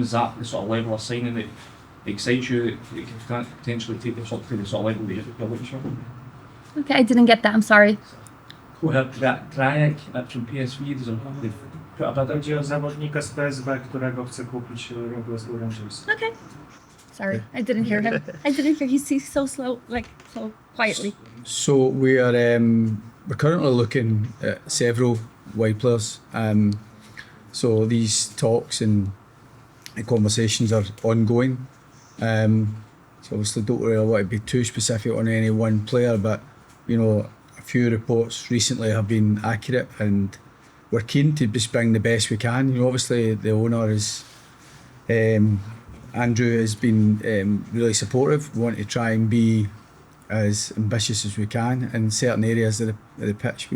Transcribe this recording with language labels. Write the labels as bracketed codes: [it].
[en] Is that the sort of level of signing that excites you, that you can potentially take the sort of level that you're looking for? Okay, I didn't get that, I'm sorry. Drake from PSV, they've put a bid in. [pl] Chodzi o zawodnika z PSV, którego chce kupić Glasgow Rangers. [en] Okay. Sorry, I didn't hear him. He's so slow, like so quietly. So we're currently looking at several wide players. So these talks and conversations are ongoing. So obviously don't really want to be too specific on any one player, but you know, a few reports recently have been accurate, and we're keen to just bring the best we can. You know, obviously the owner is Andrew has been really supportive. We want to try and be as ambitious as we can in certain areas of the pitch.